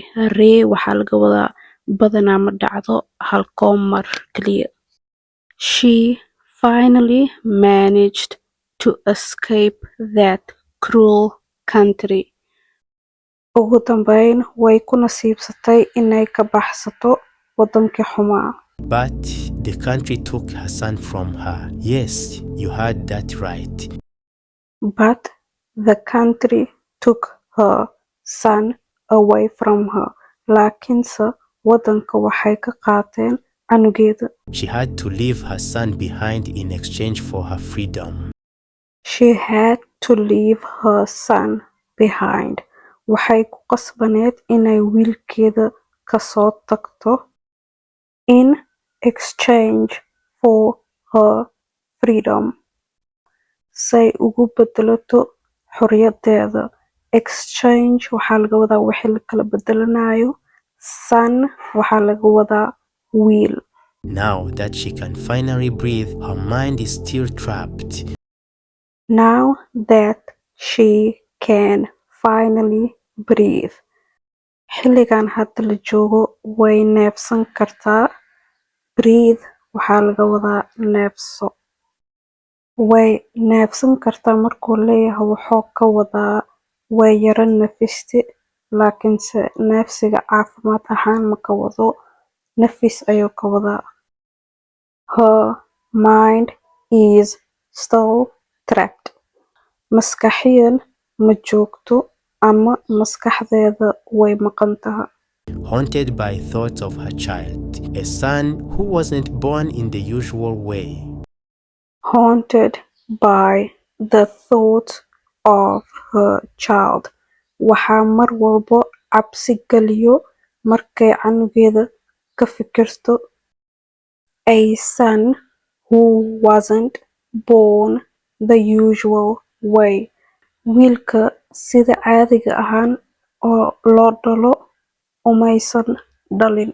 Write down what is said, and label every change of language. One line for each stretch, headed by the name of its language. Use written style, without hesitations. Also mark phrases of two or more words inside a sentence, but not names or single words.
Somali: Rare waxaa laga wadaa badanaa ma dhacdo halkoo mar kaliya.
English: She finally managed to escape that cruel country.
Somali: Ugu dambeyn way ku nasiibsatay inay ka baxsato wadankii xumaa.
English: But the country took her son from her. Yes, you heard that right. But the country took her son away from her.
Somali: Laakiinse wadanka waxay ka qaateen canugeeda.
English: She had to leave her son behind in exchange for her freedom. She had to leave her son behind.
Somali: Waxay ku qasbaneed inay wiilkeeda kasoo tagto
English: in exchange for her freedom.
Somali: Say ugu bedelato xorriyadeeda. Exchange waxaa laga wadaa wixii la kala bedelanayo. Son waxaa laga wadaa wiil.
English: Now that she can finally breathe, her mind is still trapped. Now that she can finally breathe.
Somali: Xilligan hadda la joogo way neefsan kartaa. Breathe waxaa laga wadaa neefso. Way neefsan kartaa markuu leeyahay wuxuu ka wadaa way yara nafiste. Laakiinse neefsiga caafimaad ahaan ma ka wado. Nafis ayuu ka wadaa.
English: Her mind is still trapped.
Somali: Maskaxiyan ma joogto ama maskaxdeeda way maqan tahay.
English: Haunted by thoughts of her child, a son who wasn't born in the usual way. Haunted by the thoughts of her child.
Somali: Waxaa mar walbo cabsi galiyo markay canugeeda ka fikirto.
English: A son who wasn't born the usual way.
Somali: Wiilka sida caadiga ahaan oo loo dhalo umaysan dhalin.